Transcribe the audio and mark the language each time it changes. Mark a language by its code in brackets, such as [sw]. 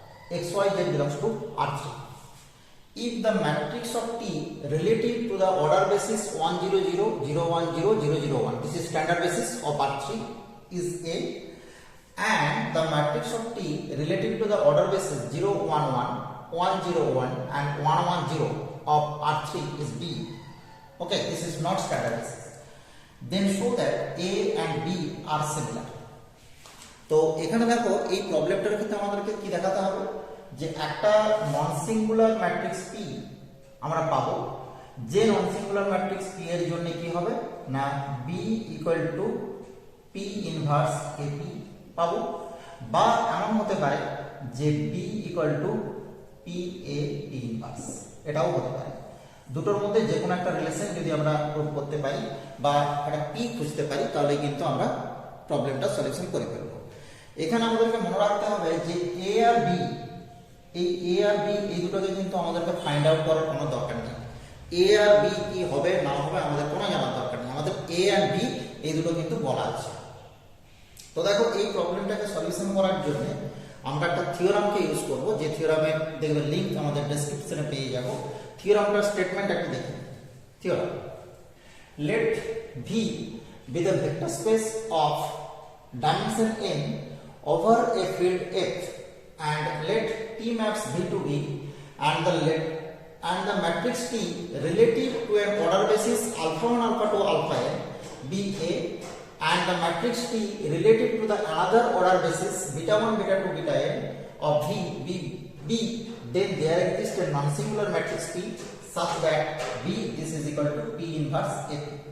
[en] xyz belongs to R3. If the matrix of T relative to the order basis 1 0 0 0 1 0 0 0 1, this is standard basis of R3, is A, and the matrix of T relative to the order basis 0 1 1 1 0 1 and 1 1 0 of R3 is B. Okay, this is not standard basis. Then show that A and B are similar. [bn] তো এখানে দেখো এই প্রবলেমটার ক্ষেত্রে আমাদেরকে কি দেখাতে হবে যে একটা নন সিঙ্গুলার ম্যাট্রিক্স P আমরা পাবো, যে নন সিঙ্গুলার ম্যাট্রিক্স P এর জন্য কি হবে না B equal to P inverse AP পাবো, বা এমন হতে পারে যে B equal to PA P inverse, এটাও হতে পারে। দুটোর মধ্যে যে কোনো একটা রিলেশন যদি আমরা প্রুভ করতে পারি বা একটা P খুঁজতে পারি তাহলে কিন্তু আমরা প্রবলেমটা সলিউশন করে ফেলবো। এখানে আমাদেরকে মনে রাখতে হবে যে A আর B, এই A আর B এই দুটোকে কিন্তু আমাদেরকে ফাইন্ড আউট করার কোনো দরকার নেই। A আর B কি হবে না হবে আমাদের কোনো জানার দরকার নেই, আমাদের A আর B এই দুটো কিন্তু বলা আছে। তো দেখো এই প্রবলেমটাকে সলিউশন করার জন্য আমরা একটা থিওরামকে ইউজ করব, যে থিওরামের দেখবে লিংক আমাদের ডেসক্রিপশনে পেয়ে যাব। থিওরামটার স্টেটমেন্ট একটু দেখি। [en] Theorem, let V be the vector space of dimension n over a field F, and let T maps V to V and the matrix T relative to an order basis alpha 1 alpha 2 alpha n be A, and the matrix T relative to the another order basis beta 1 beta 2 beta n of V be B, then there exists a non-singular matrix P such that B this is equal to P inverse AP.